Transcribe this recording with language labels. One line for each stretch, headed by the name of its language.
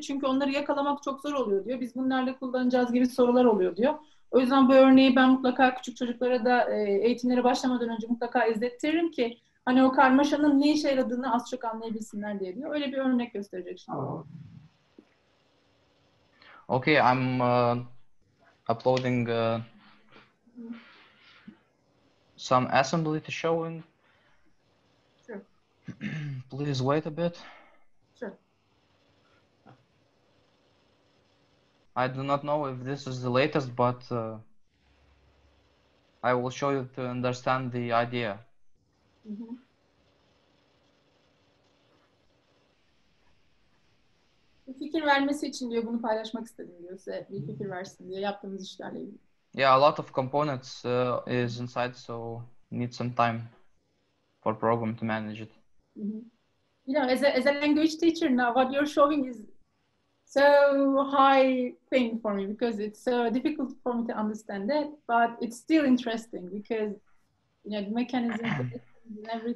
Turkish: Çünkü onları yakalamak çok zor oluyor diyor. Biz bunlarla kullanacağız gibi sorular oluyor diyor. O yüzden bu örneği ben mutlaka küçük çocuklara da eğitimlere başlamadan önce mutlaka izletirim ki hani o karmaşanın ne işe yaradığını az çok anlayabilsinler diye diyor. Öyle bir örnek gösterecek şimdi.
English: Okay, I'm uploading some assembly to showing. Sure. Please wait a bit. Sure. I do not know if this is the latest, but I will show you to understand the idea.
Turkish: Bir fikir vermesi için diyor bunu paylaşmak istedim diyor size. Bir fikir versin diye yaptığımız işlerle ilgili.
English: Yeah, a lot of components is inside, so need some time for program to manage it. You know, as a language teacher now, what you're showing is so high thing for me because it's so difficult for me to understand it, but it's still interesting because you know the mechanisms and everything.